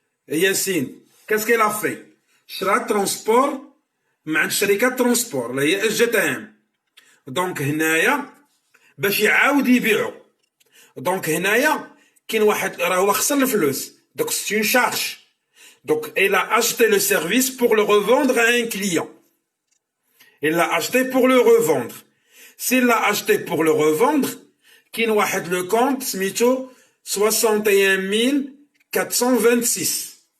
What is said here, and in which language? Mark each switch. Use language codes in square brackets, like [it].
[fr] Yassine, qu'est-ce qu'elle a fait? [ar] شرا ترونسبور مع شركة ترونسبور اللي هي اس جي تي ام. دونك هنايا باش يعاود يبيعو. دونك هنايا كاين واحد راه هو خسر الفلوس. [fr] Donc c'est une charge. Donc elle a acheté le service pour le revendre à un client. Elle l'a acheté pour le revendre. S'il l'a acheté pour le revendre, [ar] كاين واحد [fr] le compte [ar] سميتو [fr] 61426.